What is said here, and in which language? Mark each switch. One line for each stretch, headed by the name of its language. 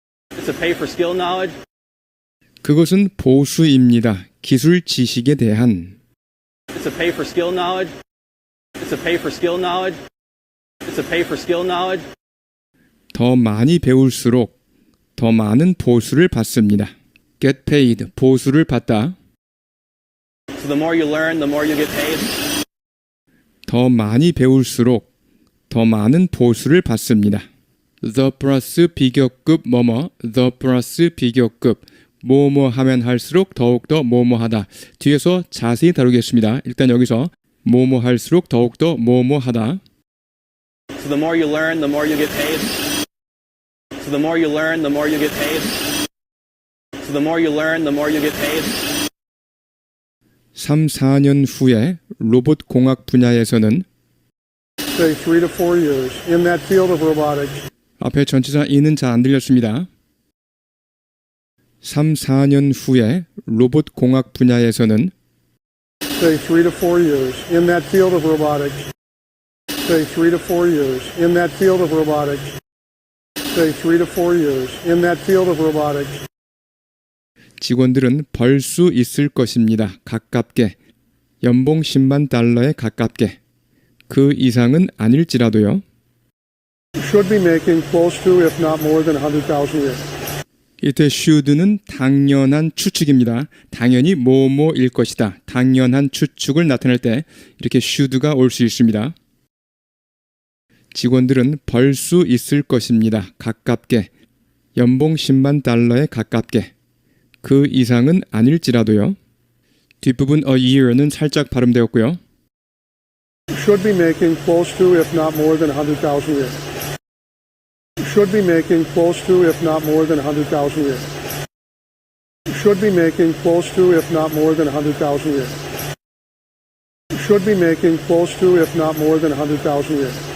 English: It's a pay for skill knowledge.
Korean: 그것은 보수입니다. 기술 지식에 대한.
English: It's a pay for skill knowledge. It's a pay for skill knowledge. It's a pay for skill knowledge.
Korean: 더 많이 배울수록 더 많은 보수를 받습니다.
English: get paid,
Korean: 보수를 받다.
English: So the more you learn, the more you get paid.
Korean: 더 많이 배울수록 더 많은 보수를 받습니다. the 플러스 비교급 뭐뭐, the 플러스 비교급 뭐뭐 하면 할수록 더욱더 뭐뭐 하다. 뒤에서 자세히 다루겠습니다. 일단 여기서 뭐뭐 할수록 더욱더 뭐뭐 하다.
English: So the more you learn, the more you get paid. So the more you learn, the more you get paid. So the more you learn, the more you get paid.
Korean: 3, 4년 후에 로봇 공학 분야에서는
English: Say 3 to 4 years in that field of robotics.
Korean: 앞에 전치사 이는 잘 안 들렸습니다. 3, 4년 후에 로봇 공학 분야에서는
English: Say 3 to 4 years in that field of robotics. Say 3 to 4 years in that field of robotics. Say 3 to 4 years in that field of robotics.
Korean: 직원들은 벌 수 있을 것입니다. 가깝게. 연봉 10만 달러에 가깝게. 그 이상은 아닐지라도요.
English: Should be making close to, if not more than 100,000 a year.
Korean: 이때 should는 당연한 추측입니다. 당연히 뭐뭐일 것이다. 당연한 추측을 나타낼 때 이렇게 should가 올 수 있습니다. 직원들은 벌 수 있을 것입니다. 가깝게. 연봉 10만 달러에 가깝게. 그 이상은 아닐지라도요. 뒷부분
English: a year
Korean: 는 살짝 발음되었고요.
English: Should be making close to, if not more than 100,000 a year. Should be making close to, if not more than 100,000 a year. Should be making close to, if not more than 100,000 a year. Should be making close to, if not more than 100,000 a year.